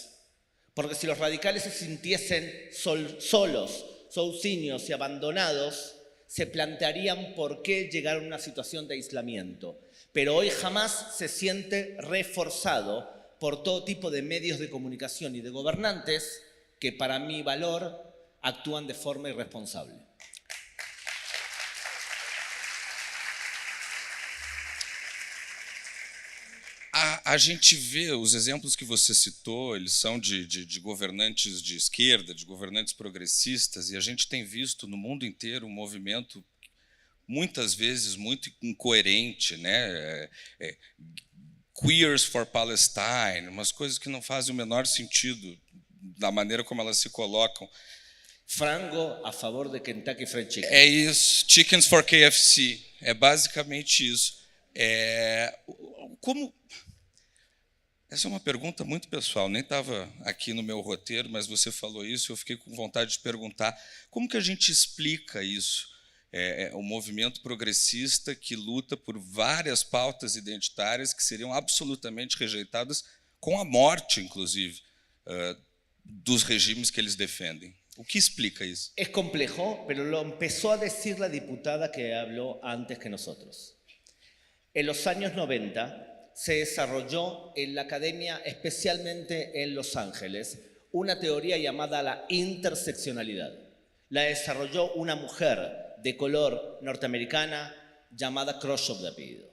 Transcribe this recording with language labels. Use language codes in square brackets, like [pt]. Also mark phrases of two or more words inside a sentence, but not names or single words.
[es] Porque si los radicales se sintiesen solos, sozinhos y abandonados, se plantearían por qué llegar a una situación de aislamiento. Pero hoy jamás se siente reforzado por todo tipo de medios de comunicación y de gobernantes que, para mi valor, actúan de forma irresponsable. [pt] A gente vê os exemplos que você citou, eles são de governantes de esquerda, de governantes progressistas, e a gente tem visto no mundo inteiro um movimento muitas vezes muito incoerente, né? [en] Queers for Palestine, [pt] umas coisas que não fazem o menor sentido da maneira como elas se colocam. Frango a favor de Kentucky Fried Chicken. É isso, [en] Chickens for KFC, [pt] é basicamente isso. Essa é uma pergunta muito pessoal, nem estava aqui no meu roteiro, mas você falou isso e eu fiquei com vontade de perguntar como que a gente explica isso? O movimento progressista que luta por várias pautas identitárias que seriam absolutamente rejeitadas com a morte, inclusive, dos regimes que eles defendem. O que explica isso? [es] Es complejo, pero lo empezó a decir la diputada que habló antes que nosotros. En los años 90 se desarrolló en la academia, especialmente en Los Ángeles, una teoría llamada la interseccionalidad. La desarrolló una mujer de color norteamericana llamada Khrushchev de apellido.